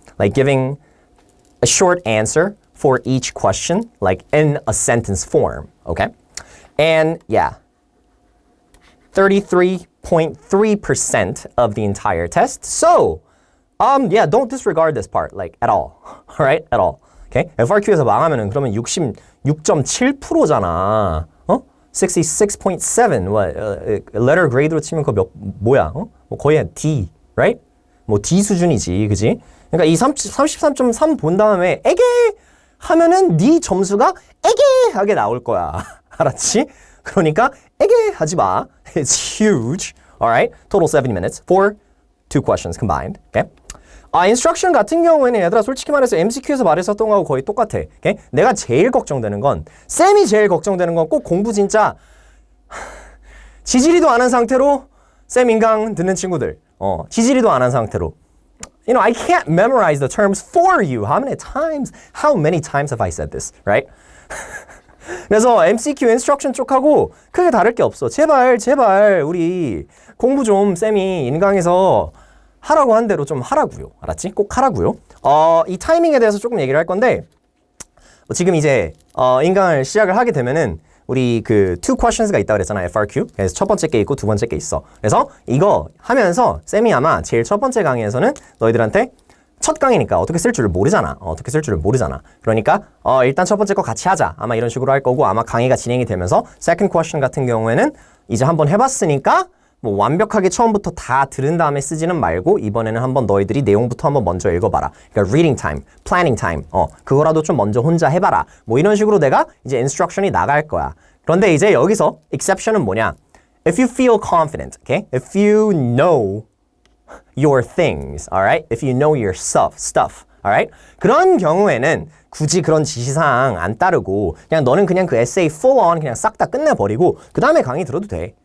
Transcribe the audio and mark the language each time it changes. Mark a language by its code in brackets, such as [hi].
[en] Like giving a short answer for each question, like in a sentence form. Okay? And yeah, 33.3% of the entire test. So, yeah, don't disregard this part, like at all. All right? At all. Okay? [ko] FRQ에서 망하면은 그러면 66.7%잖아. 66.7. what? letter grade로 치면 그거 뭐야? 뭐 거의 D, right? 뭐 D 수준이지, 그지? 그러니까 이 33.3 본 다음에 에게 하면은 네 점수가 에게하게 나올 거야. 알았지? 그러니까 에게 하지 마. [en] It's huge. Alright? Total 70 minutes for 2 questions combined. Okay? [ko] instruction 같은 경우에는 얘들아 솔직히 말해서 MCQ에서 말했었던 거하고 거의 똑같아. [en] Okay? [ko] 내가 제일 걱정되는 건 쌤이 제일 걱정되는 건 꼭 공부 진짜 지지리도 안 한 상태로 쌤 인강 듣는 친구들. 지지리도 안 한 상태로. [en] You know, I can't memorize the terms for you. How many times have I said this, right? [ko] 그래서 MCQ instruction 쪽하고 크게 다를 게 없어. 제발 우리 공부 좀 쌤이 인강에서 하라고 한 대로 좀 하라고요. 알았지? 꼭 하라고요. 이 타이밍에 대해서 조금 얘기를 할 건데 지금 이제 인강을 시작을 하게 되면은 우리 그 2 questions가 있다고 그랬잖아. [en] FRQ. [ko] 그래서 첫 번째 게 있고 두 번째 게 있어. 그래서 이거 하면서 쌤이 아마 제일 첫 번째 강의에서는 너희들한테 첫 강의니까 어떻게 쓸 줄을 모르잖아. 그러니까 일단 첫 번째 거 같이 하자. 아마 이런 식으로 할 거고 아마 강의가 진행이 되면서 second question 같은 경우에는 이제 한번 해봤으니까 뭐 완벽하게 처음부터 다 들은 다음에 쓰지는 말고 이번에는 한번 너희들이 내용부터 한번 먼저 읽어봐라. 그러니까 reading time, planning time, 그거라도 좀 먼저 혼자 해봐라. 뭐 이런 식으로 내가 이제 instruction이 나갈 거야. 그런데 이제 여기서 exception은 뭐냐? [en] If you feel confident, okay? If you know your things, alright? If you know your stuff, alright? [ko] 그런 경우에는 굳이 그런 지시사항 안 따르고 그냥 너는 그냥 그 에세이 full on 그냥 싹 다 끝내버리고 그 다음에 강의 들어도 돼.